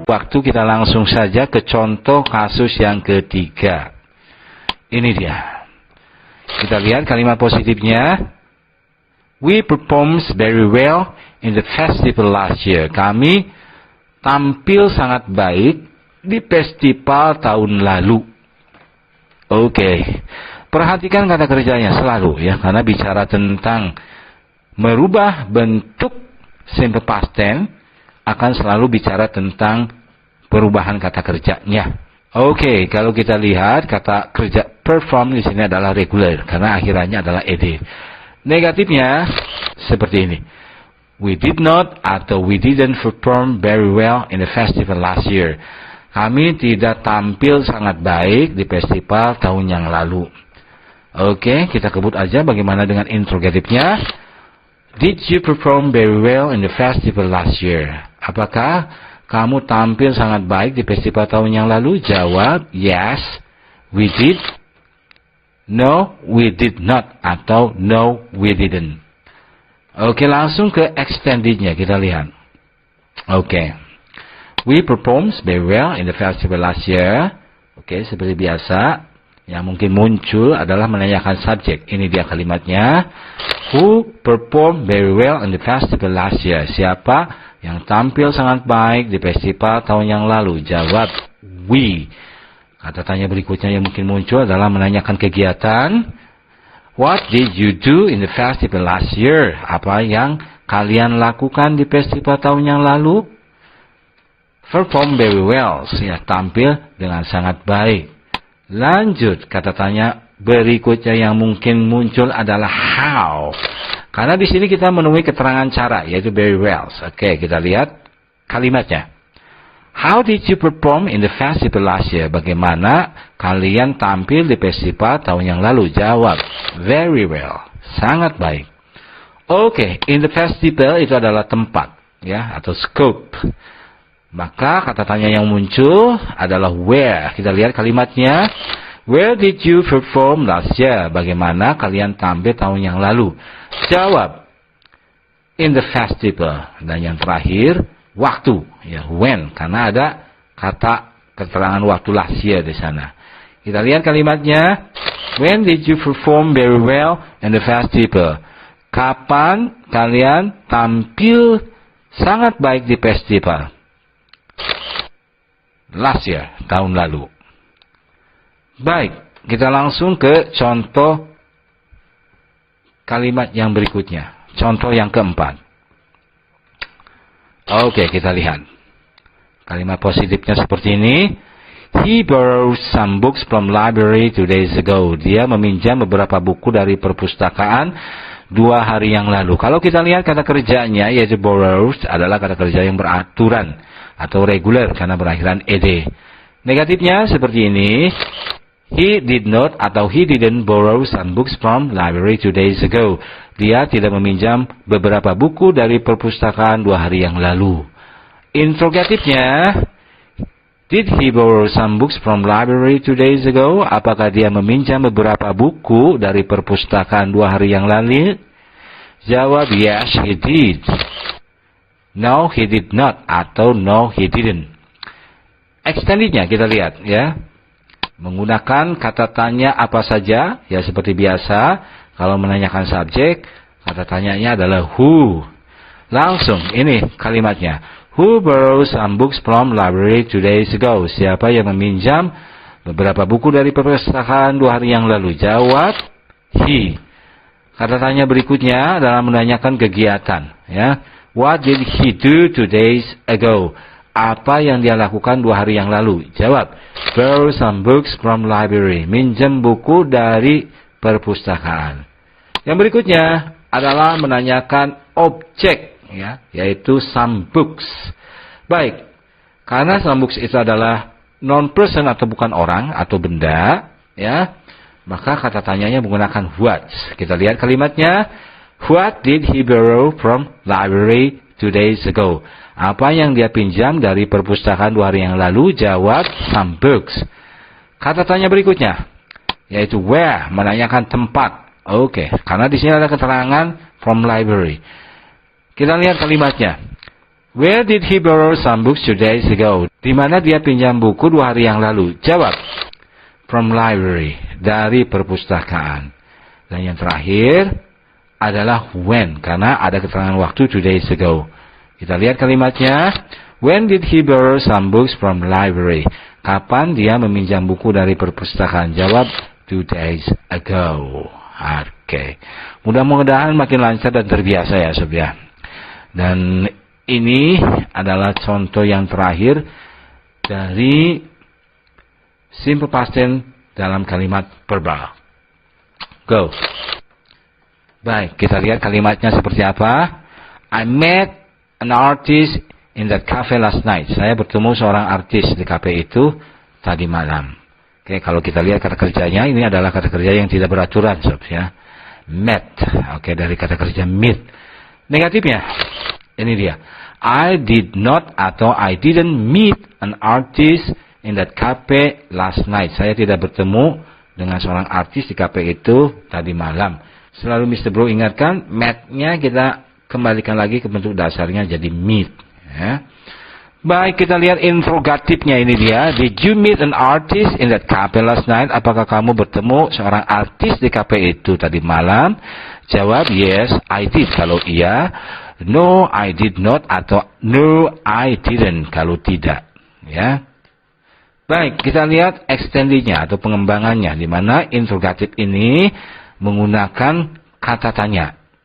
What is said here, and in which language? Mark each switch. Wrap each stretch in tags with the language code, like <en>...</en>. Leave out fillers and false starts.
<id>waktu, kita langsung saja ke contoh kasus yang ketiga. Ini dia. Kita lihat kalimat positifnya.</id> <en>We performed very well in the festival last year.</en> <id>Kami tampil sangat baik di festival tahun lalu. Oke. Perhatikan kata kerjanya selalu ya, karena bicara tentang merubah bentuk simple past tense akan selalu bicara tentang perubahan kata kerjanya. Oke, kalau kita lihat kata kerja perform di sini adalah regular karena akhirannya adalah ed. Negatifnya seperti ini.</id> <en>We did not atau we didn't perform very well in the festival last year.</en> <id>Kami tidak tampil sangat baik di festival tahun yang lalu. Oke, kita kebut aja bagaimana dengan interrogatifnya.</id> <en>Did you perform very well in the festival last year?</en> <id>Apakah kamu tampil sangat baik di festival tahun yang lalu?</id> <en>Jawab, yes, we did. No, we did not.</en> <id>Atau</id> <en>no, we didn't.</en> <id>Oke, langsung ke extendednya kita lihat. Oke.</id> <en>We performed very well in the festival last year.</en> <id>Oke, seperti biasa. Yang mungkin muncul adalah menanyakan subjek. Ini dia kalimatnya.</id> <en>Who performed very well in the festival last year?</en> <id>Siapa yang tampil sangat baik di festival tahun yang lalu? Jawab, we. Kata tanya berikutnya yang mungkin muncul adalah menanyakan kegiatan.</id> <en>What did you do in the festival last year?</en> <id>Apa yang kalian lakukan di festival tahun yang lalu?</id> <en>Perform very well.</en> <id>Ya, tampil dengan sangat baik. Lanjut, kata tanya berikutnya yang mungkin muncul adalah how. Karena di sini kita menemui keterangan cara, yaitu</id> <en>very well.</en> <id>Oke, kita lihat kalimatnya.</id> <en>How did you perform in the festival last year?</en> <id>Bagaimana kalian tampil di festival tahun yang lalu? Jawab,</id> <en>very well.</en> <id>Sangat baik. Oke,</id> <en>in the festival</en> <id>itu adalah tempat, ya, atau scope. Maka kata tanya yang muncul adalah where. Kita lihat kalimatnya.</id> <en>Where did you perform last year?</en> <id>Bagaimana kalian tampil tahun yang lalu? Jawab,</id> <en>in the festival.</en> <id>Dan yang terakhir, waktu, ya, when, karena ada kata keterangan waktu</id> <en>last year</en> <id>di sana. Kita lihat kalimatnya.</id> <en>When did you perform very well in the festival?</en> <id>Kapan kalian tampil sangat baik di festival?</id> <en>Last year,</en> <id>tahun lalu. Baik, kita langsung ke contoh kalimat yang berikutnya. Contoh yang keempat. Oke, kita lihat. Kalimat positifnya seperti ini.</id> <en>He borrowed some books from library 2 days ago.</en> <id>Dia meminjam beberapa buku dari perpustakaan 2 hari yang lalu. Kalau kita lihat kata kerjanya, yaitu borrowed adalah kata kerja yang beraturan atau regular karena berakhiran ed. Negatifnya seperti ini.</id> <en>He did not atau he didn't borrow some books from library 2 days ago.</en> <id>Dia tidak meminjam beberapa buku dari perpustakaan 2 hari yang lalu.</id> <en>Interrogatifnya, did he borrow some books from library 2 days ago?</en> <id>Apakah dia meminjam beberapa buku dari perpustakaan 2 hari yang lalu?</id> <en>Jawab, yes, he did. No, he did not.</en> <id>Atau no, he didn't. Extendednya kita lihat, ya. Menggunakan kata tanya apa saja, ya seperti biasa. Kalau menanyakan subjek, kata tanyanya adalah who. Langsung, ini kalimatnya.</id> <en>Who borrowed some books from library 2 days ago?</en> <id>Siapa yang meminjam beberapa buku dari perpustakaan 2 hari yang lalu? Jawab, he. Kata tanya berikutnya adalah menanyakan kegiatan, ya.</id> <en>What did he do 2 days ago?</en> <id>Apa yang dia lakukan 2 hari yang lalu?</id> <en>Jawab, borrow some books from library.</en> <id>Minjem buku dari perpustakaan. Yang berikutnya adalah menanyakan objek, ya, yaitu</id> <en>some books.</en> <id>Baik, karena</id> <en>some books</en> <id>itu adalah non-person atau bukan orang atau benda, ya, maka kata tanyanya menggunakan what. Kita lihat kalimatnya.</id> <en>What did he borrow from library 2 days ago?</en> <id>Apa yang dia pinjam dari perpustakaan 2 hari yang lalu? Jawab,</id> <en>some books.</en> <id>Kata tanya berikutnya, yaitu where, menanyakan tempat. Oke, karena di sini ada keterangan</id> <en>from library.</en> <id>Kita lihat kalimatnya.</id> <en>Where did he borrow some books 2 days ago?</en> <id>Di mana dia pinjam buku 2 hari yang lalu? Jawab.</id> <en>From library.</en> <id>Dari perpustakaan. Dan yang terakhir adalah when. Karena ada keterangan waktu</id> <en>2 days ago.</en> <id>Kita lihat kalimatnya.</id> <en>When did he borrow some books from library?</en> <id>Kapan dia meminjam buku dari perpustakaan? Jawab</id> <en>2 days ago.</en> <id>Oke. Mudah-mudahan makin lancar dan terbiasa ya sob ya. Dan ini adalah contoh yang terakhir dari simple past tense dalam kalimat verbal. Go. Baik, kita lihat kalimatnya seperti apa.</id> <en>I met an artist in that cafe last night.</en> <id>Saya bertemu seorang artis di kafe itu tadi malam. Oke, kalau kita lihat kata kerjanya, ini adalah kata kerja yang tidak beraturan, sob ya. Met. Oke, dari kata kerja meet. Negatifnya, ini dia.</id> <en>I did not atau I didn't meet an artist in that cafe last night.</en> <id>Saya tidak bertemu dengan seorang artis di kafe itu tadi malam. Selalu Mr. Bro ingatkan, met-nya kita kembalikan lagi ke bentuk dasarnya jadi meet. Ya. Baik, kita lihat interrogatifnya ini dia.</id> <en>Did you meet an artist in that cafe last night?</en> <id>Apakah kamu bertemu seorang artis di kafe itu tadi malam?</id> <en>Jawab, yes, I did.</en> <id>Kalau iya,</id> <en>no, I did not, atau no, I didn't,</en> <id>kalau tidak. Ya. Baik, kita lihat extendinya atau pengembangannya, di mana interrogatif ini menggunakan kata tanya.</id>